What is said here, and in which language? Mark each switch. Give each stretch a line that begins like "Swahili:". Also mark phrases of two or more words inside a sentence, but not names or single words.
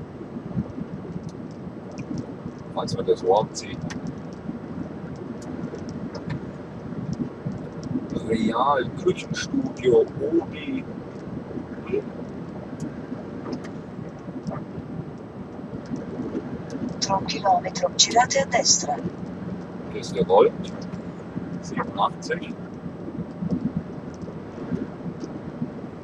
German: Falls wir das Ohr ziehen. Real Küchenstudio Obi. 3 Kilometer,
Italian: girate a destra.
German: Hier ist gerollt. 87.